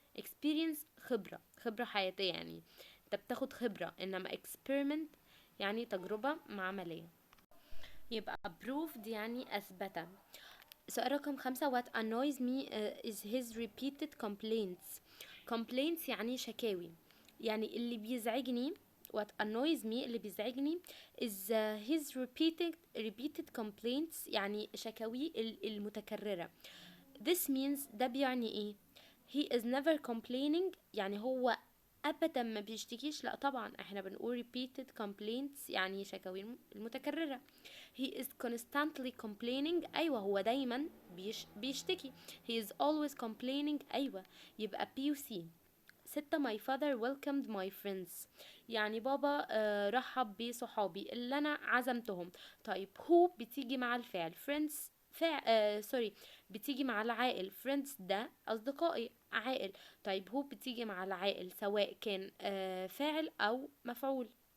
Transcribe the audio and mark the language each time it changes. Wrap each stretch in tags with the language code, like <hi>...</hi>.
<ar>experience خبرة حياتية، يعني انت بتاخد خبرة، انما experiment يعني تجربة معملية. يبقى proved يعني اثبت. سؤال رقم 5.</ar> <en>what annoys me is his repeated complaints</en> <ar>يعني شكاوي. يعني اللي بيزعجني</ar> <en>what annoys me</en> <ar>اللي بيزعجني</ar> <en>is his repeated complaints</en> <ar>يعني شكاوي المتكررة.</ar> <en>this means</en> <ar>ده بيعني ايه؟</ar> <en>he is never complaining</en> <ar>يعني هو ابدا ما بيشتكيش، لا طبعا احنا بنقول</ar> <en>repeated complaints</en> <ar>يعني شكاوي المتكررة.</ar> <en>he is constantly complaining</en> <ar>ايوه هو دايما بيشتكي.</ar> <en>he is always complaining</en> <ar>ايوه، يبقى</ar> <en>B و C. 6. my father welcomed my friends.</en> <ar>يعني بابا رحب بصحابي اللي انا عزمتهم. طيب who بتيجي مع الفعل، friends سوري بتيجي مع العائل. friends ده اصدقائي عائل. طيب who بتيجي مع العائل سواء كان فاعل او مفعول.</ar>